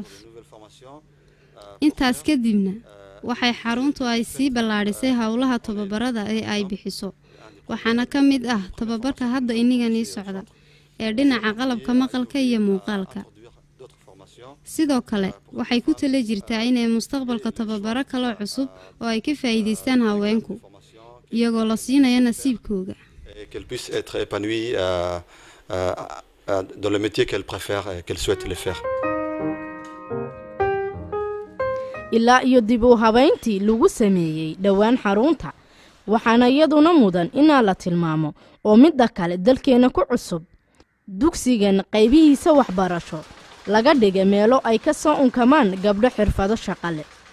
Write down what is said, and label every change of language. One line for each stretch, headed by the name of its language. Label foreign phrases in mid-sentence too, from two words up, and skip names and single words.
Somali: intaas kadibna waxay xaruntu ay sii ballaadhisay hawlaha tababarada ee ay bixiso waxaana ka mid ah tababarka hadda inagani socda ee dhinaca qalabka maqalka iyo muuqaalka. sidoo kale waxay ku tala jirtaa inay mustaqbalka tababaro kale cusub oo ay ka faa'iideystaan haweenku iyagoo la siinayo nasiibkooda.
French: Qu'elles puissent être épanouies dans le métier qu'elles préfèrent et qu'elles souhaitent le faire.
Somali: ilaa iyo dib u habeyntii lagu sameeyay dhawaan xarunta waxaana iyaduna mudan inaa la tilmaamo oo midda kale dalkeena ku cusub dugsigan qaybihiisa waxbarasho laga dhigay meelo ay ka soo unkamaan gabdho xirfado shaqo leh.